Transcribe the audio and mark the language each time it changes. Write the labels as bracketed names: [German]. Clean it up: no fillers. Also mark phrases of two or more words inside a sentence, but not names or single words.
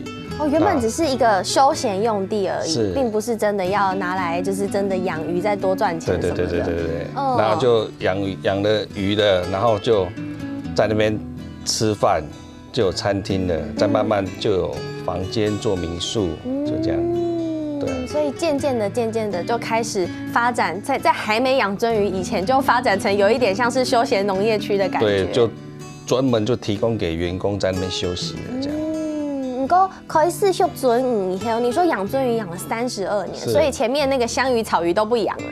[Chinese] 原本只是一個休閒用地而已，並不是真的要拿來就是真的養魚再多賺錢。對，然後就養了魚的，然後就在那邊吃飯。就有餐廳了，再慢慢就有房間做民宿，就這樣。对，所以渐渐的就开始发展，在还没养鳟鱼以前就发展成有一点像是休闲农业区的感觉。对，就专门就提供给员工在那边休息的这样。不过开始学鳟鱼以后，你说养鳟鱼养了32年，所以前面那个香鱼、草鱼都不养了。